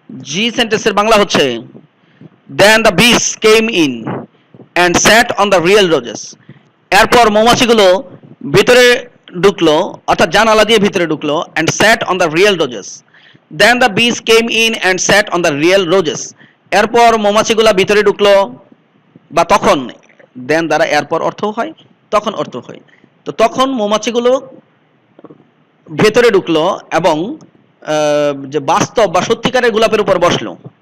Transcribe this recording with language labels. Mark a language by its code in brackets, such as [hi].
[bn] জি সেন্টেন্সের বাংলা হচ্ছে, [en] Then the bees came in and sat on the real roses. [bn] এরপর মৌমাছিগুলো ভিতরে ঢুকলো, অর্থাৎ জানালা দিয়ে ভিতরে ঢুকলো, [en] and sat on the real roses. Then the bees came in and sat on the real roses. [bn] এরপর মৌমাছিগুলো ভিতরে ঢুকলো, বা তখন, দেন দ্বারা এরপর অর্থ হয়, তখন অর্থ হয়। তো তখন মৌমাছিগুলো ভেতরে ঢুকলো এবং যে বাস্তব বা সত্যিকারের গোলাপের উপর বসলো।